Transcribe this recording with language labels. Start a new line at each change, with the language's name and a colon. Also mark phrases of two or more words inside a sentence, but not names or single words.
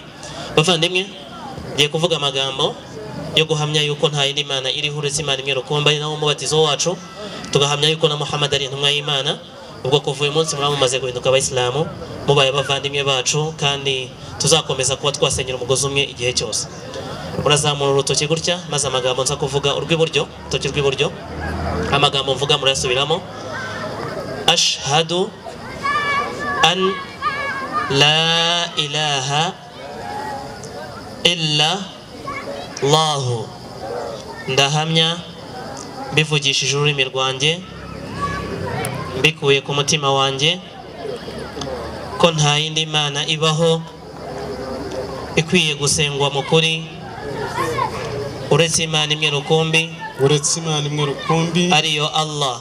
Kinyarwanda: Bavandimwe, ngiye kuvuga amagambo yo guhamya yuko nta yindi Mana iriho uretse Imana imwe rukumbi, ari nawo mubatizo wacu, tugahamya yuko na Muhammad ari intumwa y'Imana. Ubwo kuva uyu munsi muraba mumaze guhinduka abayisilamu, mubaye abavandimwe bacu, kandi tuzakomeza kuba twasenyera umugozi umwe igihe cyose. Murazamura urutoki gutya, maze amagambo nza kuvuga urw'iburyo, urutoki rw'iburyo, amagambo mvuga murayasubiramo.
Arabic: Ashhadu an la ilaha illa Allahu.
Kinyarwanda: Ndahamya mbivugishije ururimi rwanjye, mbikuye ku mutima wanjye, ko nta yindi Mana ibaho ikwiye gusengwa mu kuri uretse Imana imwe rukumbi, ariyo Allah.